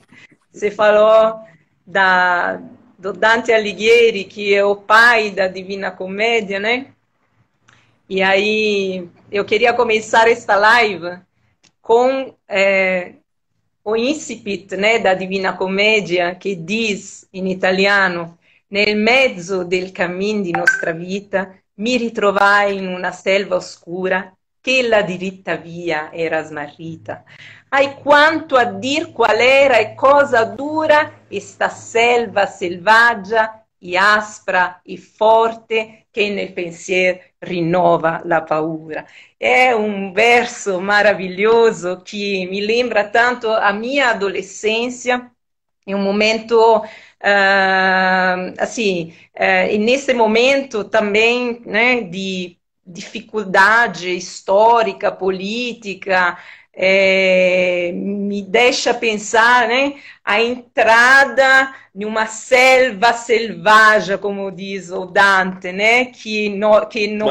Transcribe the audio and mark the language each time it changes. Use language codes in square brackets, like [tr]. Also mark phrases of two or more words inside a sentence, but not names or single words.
[pt] Você falou da, do Dante Alighieri, que é o pai da Divina Comédia, né? E aí eu queria começar esta live com o incipit, né, da Divina Commedia, che diz [it] in italiano: nel mezzo del cammin di nostra vita mi ritrovai in una selva oscura che la diritta via era smarrita. Ai quanto a dir qual era e cosa dura esta selva selvaggia e aspra e forte che nel pensier rinnova la paura. [pt] É um verso maravilhoso que me lembra tanto a minha adolescência, em um momento assim, e nesse momento também, né, de dificuldade histórica, política, me deixa pensar, né, a entrada em uma selva selvagem, como diz o Dante, né, que no